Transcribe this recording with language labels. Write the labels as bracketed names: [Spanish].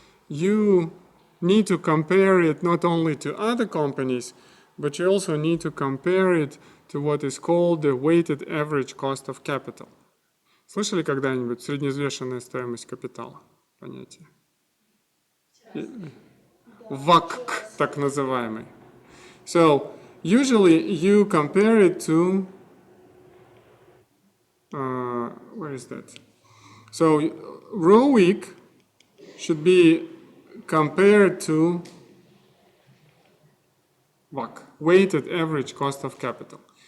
[English] You need to compare it not only to other companies, but you also need to compare it to what is called the weighted average cost of capital. [Russian] Слышали когда-нибудь средневзвешенная стоимость капитала? Понятие. WACC, так называемый. [English] So, usually you compare it to, where is that? So ROIC should be compared to WACC, weighted average cost of capital.